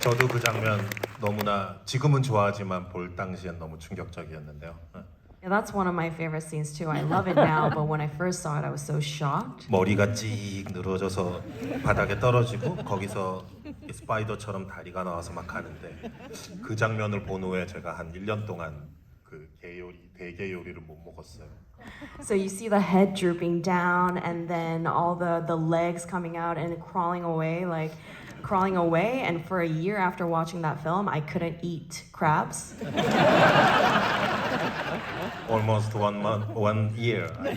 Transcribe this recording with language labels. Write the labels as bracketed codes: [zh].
[ko] 저도 그 장면 너무나 지금은 좋아하지만 볼 당시엔 너무 충격적이었는데요. [en] Yeah, that's one of my favorite scenes too. I love it now, but when I first saw it, I was so shocked. [ko] 머리가 찍 늘어져서 바닥에 떨어지고 거기서 스파이더처럼 다리가 나와서 막 가는데 그 장면을 본 후에 제가 한 1년 동안 그 대게 요리를 못 먹었어요. [en] So you see the head drooping down and then all the legs coming out and crawling away. Like crawling away. And for a year after watching that film, I couldn't eat crabs. Almost 1 year.